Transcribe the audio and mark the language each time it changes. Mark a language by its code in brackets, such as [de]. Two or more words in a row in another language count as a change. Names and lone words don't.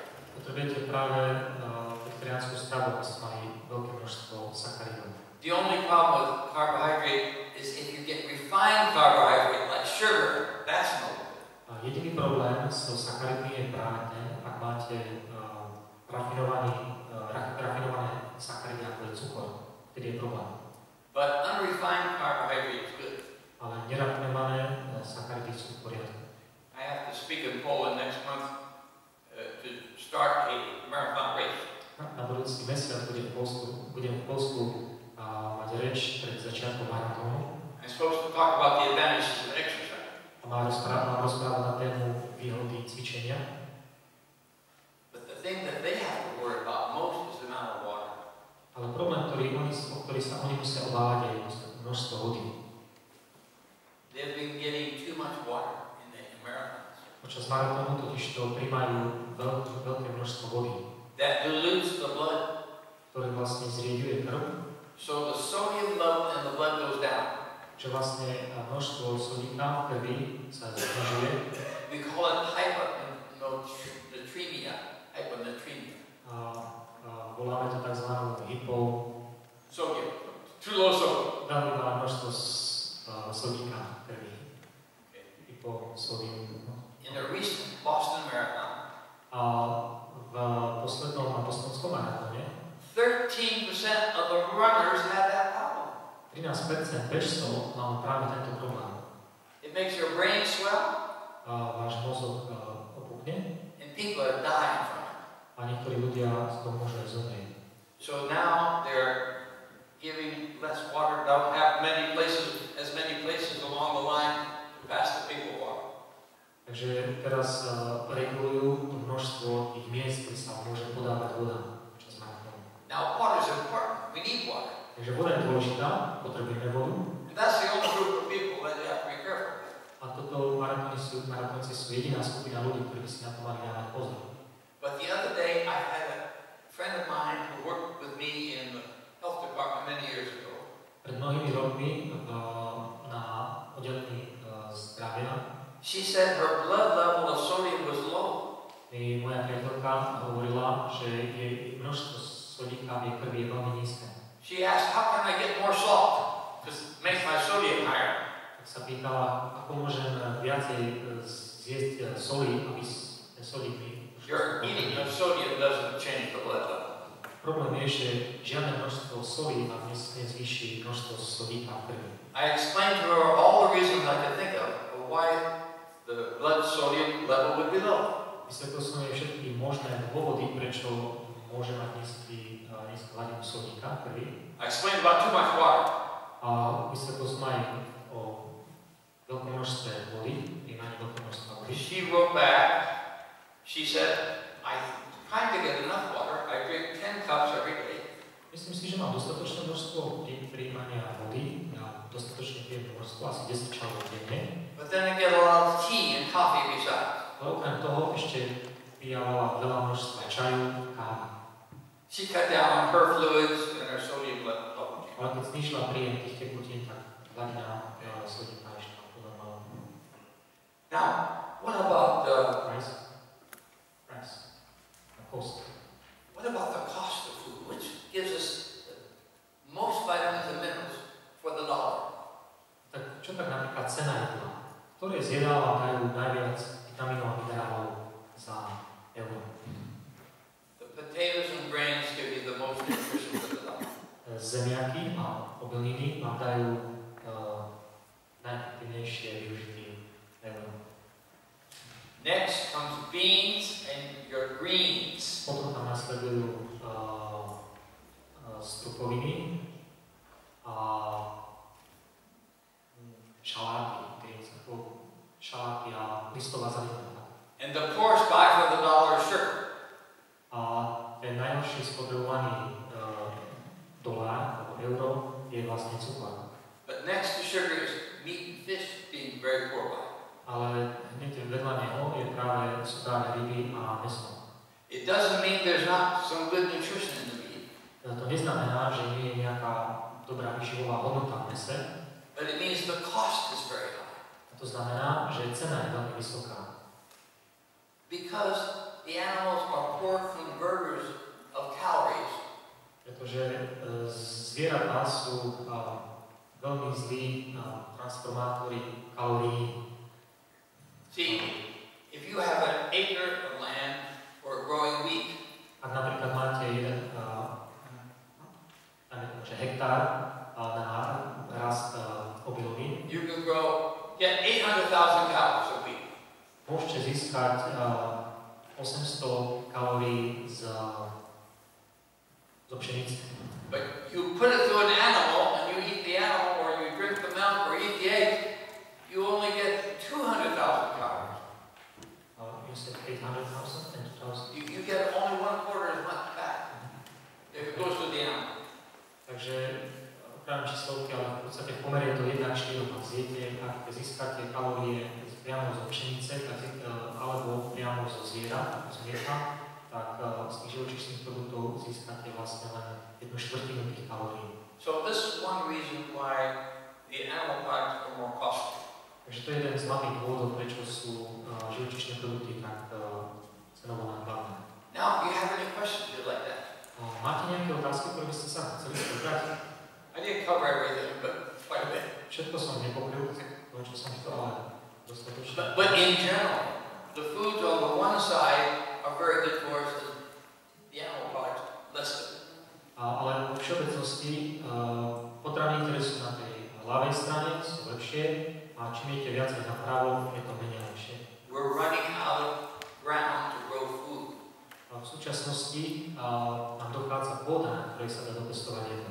[sk] Potrebujete práve vegetariánsku stravu, aby ste mali veľké množstvo sacharidov. [en] The only problem with carbohydrate is if you get refined carbohydrate like sugar, that's no good. [sk] Jediný problém s sacharidmi je práve ten, ak máte rafinované sacharidy, ako je cukor, ktorý je problém. [en] But unrefined carbohydrate is good. [sk] Ale nerafinované sacharidy sú v poriadku. [en] I have to speak in Poland next month to start a marathon race. [sk] Na budúci mesiac budem v Polsku mať reč pred začiatkom maratónu. [en] I'm supposed to talk about the advantages of exercise. [sk] A mám rozprávať na tému výhody cvičenia. [en] But the thing that they have to worry about most is the amount of water. [sk] Ale problém, o ktorý sa oni musia obávať, je množstvo vody. [en] They've been getting too much water in the marathons. [sk] Počas maratónu totiž to prijímajú veľké množstvo vody. [en] That dilutes the blood. [sk] Ktoré vlastne zrieďuje krv. [en] So the sodium level in the blood goes down. [sk] Čo vlastne množstvo sodíka v krvi sa znižuje. [en] We call it hyponatremia. [sk] Voláme to tzv. [en] Sodium. Too low sodium. [sk] Veľmi malé množstvo sodíka v krvi. [en] Hyposodium. In a recent Boston Marathon, [sk] v poslednom bostonskom maratóne [en] 13% of the runners had that problem. [sk] 13% bežcov mal práve tento problém. [en] It makes your brain swell. [sk] Váš mozog opukne. [en] And people are dying from it. [sk] A niektorí ľudia z toho môžu aj zomrieť. [en] So now they're giving less water. Don't have as many places along the line to pass the people water. [sk] Takže teraz regulujú množstvo tých miest, kde sa môže podávať voda počas maratónu. [en] Now water is important. We need water. [sk] Takže voda je dôležitá, potrebujeme vodu. [en] And that's the only group of people that you have to be careful with. [sk] A toto maratónci sú jediná skupina ľudí, ktorí by si na to mali dávať pozor. [en] But the other day I had a friend of mine who worked with me in the health department many years ago. [sk] Pred mnohými rokmi na oddelení zdravia [en] she said her blood level of sodium was low. [sk] Moja priateľka hovorila, že jej množstvo sodíka v jej krvi je veľmi nízke. [en] She asked, how can I get more salt? Because it makes my sodium higher. [sk] Tak sa pýtala, ako môžem viacej zjesť soli, aby ten sodík mi... [en] Your eating of sodium doesn't change the blood level. [sk] Problém je, že žiadne množstvo soli vám nezvýši množstvo sodíka v krvi. [en] I explained to her all the reasons I could think of why the blood sodium level would be low. [sk] Vysvetlil som jej všetky možné dôvody, prečo môže mať nízku hladinu sodíka v krvi. [en] I explained about too much water. [sk] A vysvetlil som aj o veľkom množstve vody, príjmaní veľkom množstva vody. [en] She wrote back, she said, I try to get enough water, I drink 10 cups every day. [sk] Myslím si, že mám dostatočné množstvo príjmania vody, ja dostatočne pijem množstvo, asi 10 čajov denne. [en] But then I get a lot of tea and coffee besides. [sk] Ale okrem toho ešte pijavala veľa množstva čaju, kávy. [en] She cut down on her fluids and her sodium level. [sk] Ale keď znižila príjem tých tekutín, tak hladina sodíka ešte podobala. [en] Now, what about the cost? What about the cost of food, which gives us most vitamins and minerals for the dollar? [sk] Tak čo tak napríklad cena jedla? Ktoré z jedál vám dajú najviac vitamínov a minerálov za euro? [en] The potatoes and grains give you the most nutrition for the dollar. [sk] Zemiaky a obilniny vám dajú najefektívnejšie využitie euro. [en] Next comes beans and your greens. [sk] Potom tam nasledujú strukoviny a šaláty, šaláty a listová zelenina. [en] And the poorest buy for the dollar is sugar. [sk] A ten najhorší spotrebovaný dolár alebo euro je vlastne cukor. [en] But next to sugar is meat and fish being very poor by. [sk] Ale hneď vedľa neho sú práve ryby a mäso. [en] It doesn't mean there's not some good nutrition in the meat. [sk] To neznamená, že nie je nejaká dobrá výživová hodnota v mese. [en] But it means the cost is very high. [sk] A to znamená, že cena je veľmi vysoká. [en] Because the animals are poor converters of calories. [sk] Pretože zvieratá sú veľmi zlí transformátori kalórií. [en] See, if you have an acre of land for growing wheat, [sk] ak napríklad máte jeden hektár na rast obilovín, [en] you can get 800,000 calories of wheat. [sk] Môžete získať 800 kalórií zo pšenice. [en] But you put it through an animal and you eat the animal or you drink the milk or eat the egg, you only get 200 200,000 calories. You said 800,000 and 2,000. You get only 1/4 as much fat if it goes to the animal. [sk] Takže okrem číslovky, ale v podstate v pomere je to 1:4. Ak zjete, ak získate kalórie priamo zo pšenice, alebo priamo zo zviera, z mlieka, tak z tých živočíšnych produktov získate vlastne len 1/4 tých kalórií. [en] So this is one reason why the animal products are more costly. [sk] Takže to je jeden z hlavných dôvodov, prečo sú živočíšne produkty tak cenovo nákladné. [en] Now, do you have any questions you'd like that? [sk] Máte nejaké otázky, ktoré by ste sa chceli spýtať? [en] I didn't cover everything, but quite a bit. [sk] Všetko som nepokryl, čo som chcel, ale dostatočne. [en] But in general, the foods on the one side are very good for us, and the animal products less good. [sk] Ale vo všeobecnosti potraviny, ktoré sú na tej ľavej strane, sú lepšie, a čím idete viacej napravo, je to menej lepšie. [en] We're running out of ground to grow food. [sk] V súčasnosti nám dochádza pôda, na ktorej sa dá dopestovať jedlo.